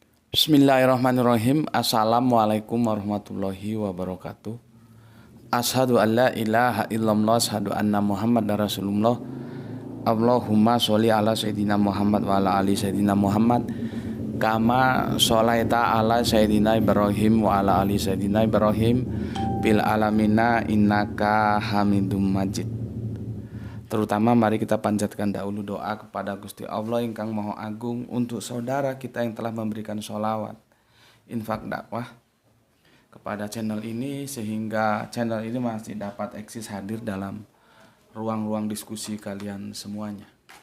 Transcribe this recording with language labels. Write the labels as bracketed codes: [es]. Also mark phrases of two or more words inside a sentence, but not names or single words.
[ar] بسم الله الرحمن الرحيم. السلام عليكم ورحمة الله وبركاته. أشهد أن لا إله إلا الله، أشهد أن محمدا رسول الله. اللهم صل على سيدنا محمد وعلى آل سيدنا محمد كما صليت على سيدنا إبراهيم وعلى آل سيدنا إبراهيم بالعالمين إنك حميد مجيد. [id] Terutama mari kita panjatkan dahulu doa kepada Gusti Allah ingkang Maha Agung untuk saudara kita yang telah memberikan sholawat, infak dakwah kepada channel ini, sehingga channel ini masih dapat eksis hadir dalam ruang-ruang diskusi kalian semuanya.